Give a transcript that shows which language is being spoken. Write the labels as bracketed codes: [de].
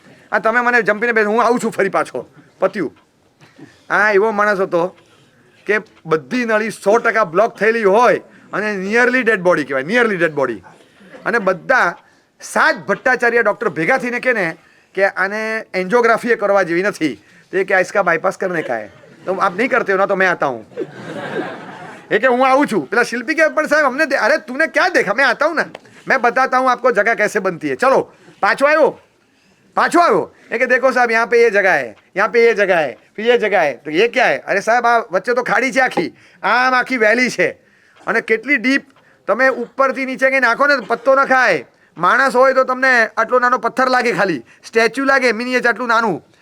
[gu] આ તમે મને જંપીને બે, હું આવું છું ફરી પાછો, પત્યું. આ એવો માણસ હતો કે બધી નળી 100% બ્લોક થયેલી હોય અને [en] nearly dead body [gu] કહેવાય, નિયરલી ડેડ બોડી. અને બધા 7 ભટ્ટાચાર્ય ડૉક્ટર ભેગા થઈને કહે ને કે આને એન્જિયોગ્રાફી એ કરવા જેવી નથી, તો કે [hi] इसका बाईपास करने का है, तो आप नहीं करते हो ना, तो मैं आता हूँ. [gu] એ કે હું આવું છું. પેલા શિલ્પી કે પણ સાહેબ અમને અરે તુને ક્યાં દેખા, [hi] मैं आता हूँ ना, मैं बताता हूँ आपको जगह कैसे बनती है, चलो. [gu] पाछो આવ્યો એ કે [hi] देखो साहब यहाँ पे ये जगह है, यहाँ पे ये जगह है, फिर ये जगह है, तो ये क्या है, अरे साहब [gu] આ વચ્ચે તો ખાડી છે આખી, આમ આખી વેલી છે અને કેટલી ડીપ, તમે ઉપરથી નીચે કંઈ નાખો ને પત્તો ન ખાય. માણસ હોય તો તમને આટલો નાનો પથ્થર લાગે, ખાલી સ્ટેચ્યુ લાગે, મિનિએચર આટલું નાનું.